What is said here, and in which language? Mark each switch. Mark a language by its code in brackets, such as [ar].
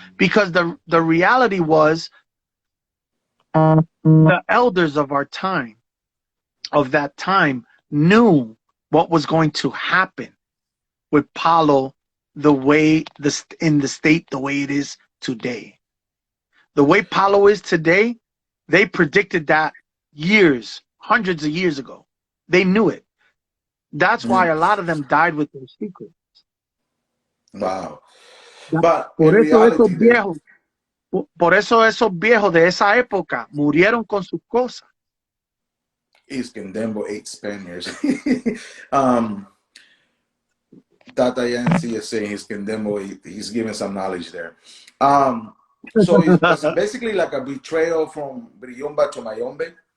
[en] Because the reality was the elders of our time, of that time, knew what was going to happen with Palo in the state the way it is today. The way Palo is today, they predicted that hundreds of years ago. They knew it. That's why a lot of them died with their secrets. Wow. But in [es] Por eso esos [en] reality, then, [es] viejos, por eso esos viejos de esa época murieron con sus cosas. [en] Iskandembo ate Spaniards. um, Tata Yancy is saying Iskandembo, he's giving some knowledge there. So was it basically like a betrayal from Briyumba to Mayombe?